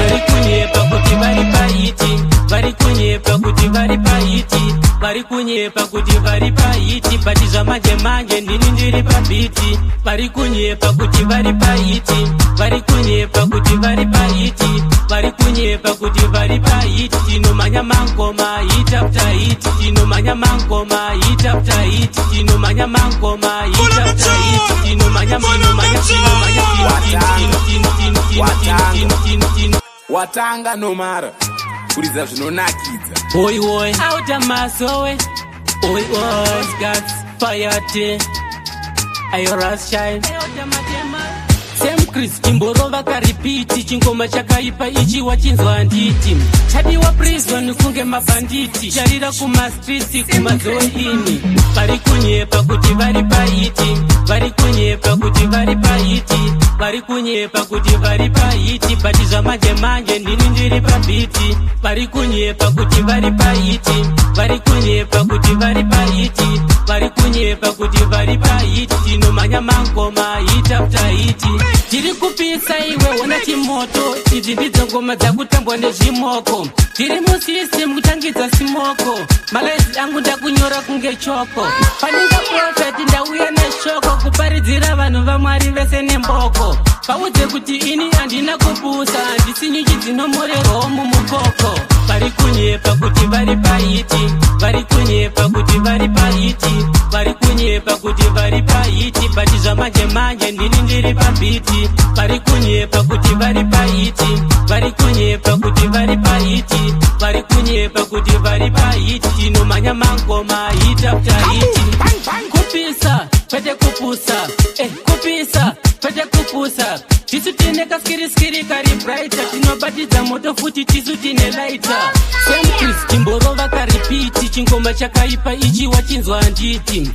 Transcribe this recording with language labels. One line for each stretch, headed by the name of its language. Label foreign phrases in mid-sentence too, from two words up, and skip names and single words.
Shona: Vari kunyepa kuti vari paiti. Vari kunyepa kuti vari paiti. Vari kunyepa kuti vari paiti. Bati zvamanje ndini ndiri pabiti. Vari kunyepa kuti vari paiti. Vari kunyepa kuti vari paiti. Vari kunyepa kuti vari paiti. Tinomanya mangoma
English: hit after hit.
Shona: Tinomanya mangoma
English: hit after hit.
Shona: Tinomanya mangoma
English: hit after hit.
Shona: Tinomanya watanga nomara kuriza zvinonakidza oi auta masowe oi guts fire ayoras shine Same Chris imborova karipiti. Chingoma chakaipa ichi wachinzwa handiti. Chadiwa prison kunge mabanditi. Charira kuma streets kumazoini. Vari kunyepa kuti vari paiti. Vari kunyepa kuti vari paiti. Vari kunyepa kuti vari paiti. Bati zvamanje ndini ndiri pabiti. Vari kunyepa kuti vari paiti. Vari kunyepa kuti vari paiti. Vari kunyepa kuti vari paiti. Tinomanya mangoma
English: hit after hit.
Shona: Tiri kupisa iwe wona chimoto. Idzi ndidzo ngoma dzakutambwa nezvimoko. Tiri musystem kutangidza simoko. Malaizi angu ndakunyora kunge choko. Paninga prophet ndauya neshoko. Kuparidzira vanhu vamwari vese nemboko. Paudze kuti ini handina kupusa. Handisi nyuchi dzinomorerwawo mumukoko. Vari kunyepa kuti vari paiti. Vari kunyepa kuti vari paiti. Vari kunyepa kuti vari paiti. Bati zvamanje ndini ndiri pabiti. Vari kunyepa kuti vari paiti. Vari kunyepa kuti vari paiti. Vari kunyepa kuti vari paiti. Tinomanya mangoma
English: hit after hit.
Shona: Kupisa pete kupusa. Kupisa pete kupusa. Tisu tine kaskiri kari brighter. Tinobatidza moto futi tisu tine lighter. Same Chris imborova karipiti. Chingoma chakaipa ichi wachinzwa handiti.